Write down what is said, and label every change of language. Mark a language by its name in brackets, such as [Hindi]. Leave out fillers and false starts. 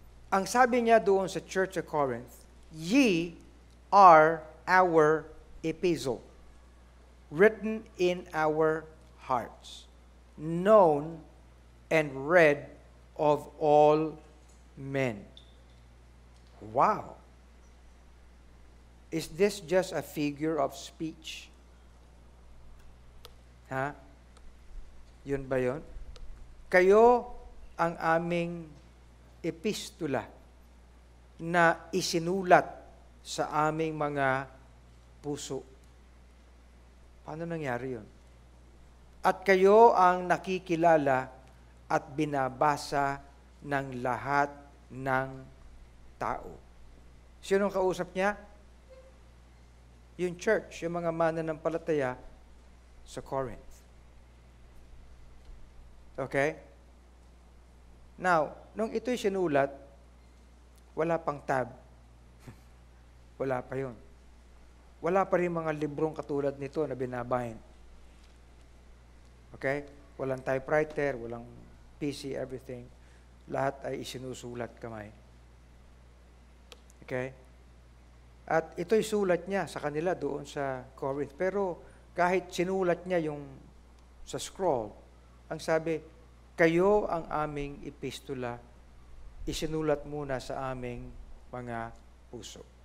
[Filipino] Ang sabi niya doon sa [English] Church of Corinth, ye are our epistle, written in our hearts, known and read of all men. Wow! Is this just a figure of speech? [Filipino] Ha? Yun ba yun? Kayo ang aming epistula na isinulat sa aming mga puso. Paano nangyari yun? At kayo ang nakikilala at binabasa ng lahat ng tao. Sino ang kausap niya? Yung church, yung mga mananampalataya sa Corinth. Okay? Now, nung ito'y sinulat, wala pang tab. Wala pa yun. Wala pa rin mga librong katulad nito na binabahin. Okay? Walang typewriter, walang PC, everything. Lahat ay isinusulat kamay. Okay? At ito'y sulat niya sa kanila doon sa Corinth. Pero kahit sinulat niya yung sa scroll, ang sabi, kayo ang aming epistula, isinulat muna sa aming mga puso.